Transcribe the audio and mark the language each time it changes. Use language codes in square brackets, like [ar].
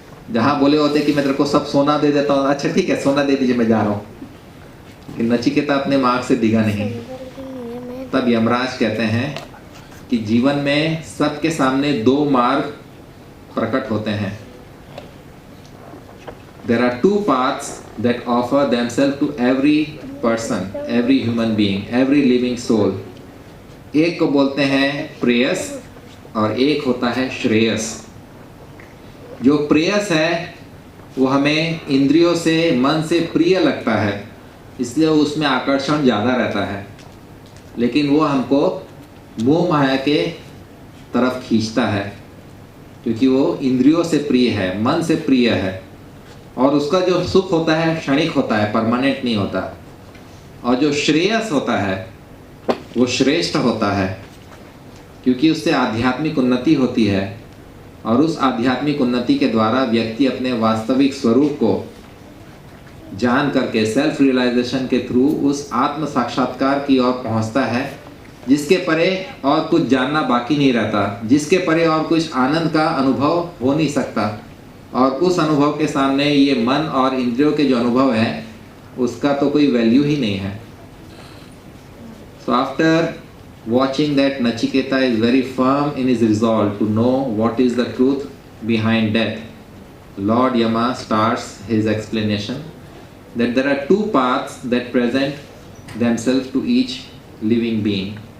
[hi] जहाँ बोले होते कि मैं तेरे को सब सोना दे देता हूँ, अच्छा ठीक है सोना दे दीजिए मैं जा रहा हूँ, लेकिन नचिकेता अपने मार्ग से डिगा नहीं। तब यमराज कहते हैं कि जीवन में सबके सामने दो मार्ग प्रकट होते हैं। [en] There are two paths that offer themselves to every person, every human being, every living soul. [hi] एक को बोलते हैं प्रेयस और एक होता है श्रेयस। जो प्रेयस है वो हमें इंद्रियों से, मन से प्रिय लगता है, इसलिए उसमें आकर्षण ज़्यादा रहता है, लेकिन वो हमको मोह माया के तरफ खींचता है, क्योंकि वो इंद्रियों से प्रिय है, मन से प्रिय है, और उसका जो सुख होता है क्षणिक होता है, परमानेंट नहीं होता। और जो श्रेयस होता है वो श्रेष्ठ होता है, क्योंकि उससे आध्यात्मिक उन्नति होती है, और उस आध्यात्मिक उन्नति के द्वारा व्यक्ति अपने वास्तविक स्वरूप को जान करके, सेल्फ रियलाइजेशन के थ्रू उस आत्म साक्षात्कार की ओर पहुंचता है, जिसके परे और कुछ जानना बाकी नहीं रहता, जिसके परे और कुछ आनंद का अनुभव हो नहीं सकता। और उस अनुभव के सामने ये मन और इंद्रियों के जो अनुभव है उसका तो कोई वैल्यू ही नहीं है। [en] So after watching that Nachiketa is very firm in his resolve to know what is the truth behind death, Lord Yama starts his explanation that there are two paths that present themselves to each living being.